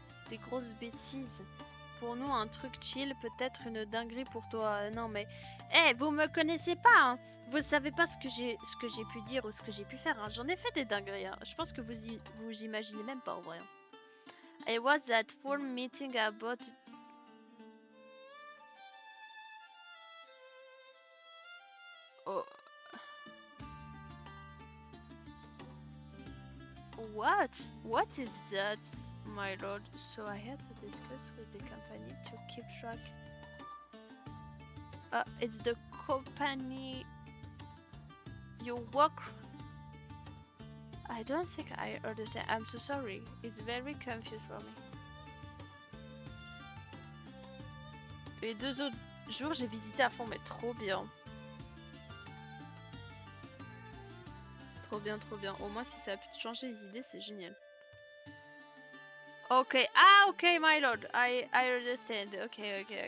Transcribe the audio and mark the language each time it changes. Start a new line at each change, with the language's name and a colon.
French: Des grosses bêtises. Pour nous, un truc chill, peut-être une dinguerie pour toi. Non, mais... Eh, vous me connaissez pas, hein. Vous savez pas ce que j'ai pu dire ou ce que j'ai pu faire, hein. J'en ai fait des dingueries, hein. Je pense que vous imaginez même pas, en vrai.
English: I was at full meeting about... Oh... What? What is that, my lord? So I had to discuss with the company to keep track. It's the company you work. I don't think I understand. I'm so sorry. It's very confused for me.
French: Les 2 autres jours, j'ai visité à fond, mais trop bien. Trop bien, trop bien. Au moins, si ça a pu te changer les idées, c'est génial.
English: Ok. Ah, ok, my lord. I understand. Okay.